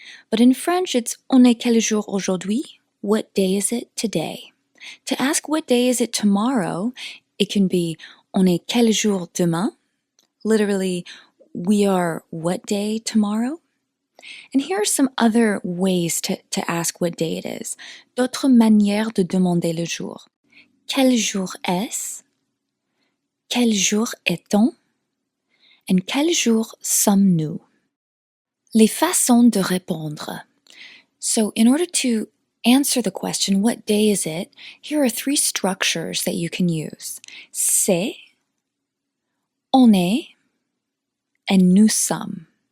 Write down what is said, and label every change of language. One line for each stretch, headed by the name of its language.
English: But in French, it's
French: On est quel jour aujourd'hui?
English: What day is it today? To ask what day is it tomorrow, it can be
French: On est quel jour demain?
English: Literally, we are what day tomorrow? And here are some other ways to ask what day it is.
French: D'autres manières de demander le jour. Quel jour est-ce? Quel jour est-on? And quel jour sommes-nous? Les façons de répondre.
English: So in order to answer the question, what day is it? Here are 3 structures that you can use.
French: C'est, on est, and nous sommes.